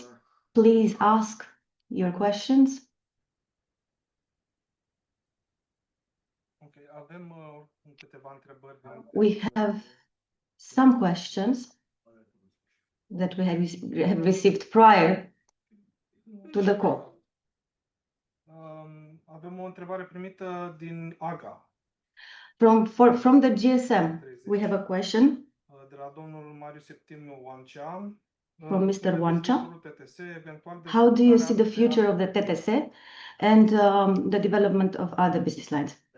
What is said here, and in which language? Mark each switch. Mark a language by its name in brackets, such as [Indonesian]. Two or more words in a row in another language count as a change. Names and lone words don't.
[English] Please ask your questions. We have some questions that we have received prior to the call. [Romanian] Avem o întrebare primită din AGA. [English] From the GSM, we have a question [Romanian] de la domnul Marius Septimiu Oancea. [English] From Mr. Oancea. How do you see the future of the TTS and the development of other business lines?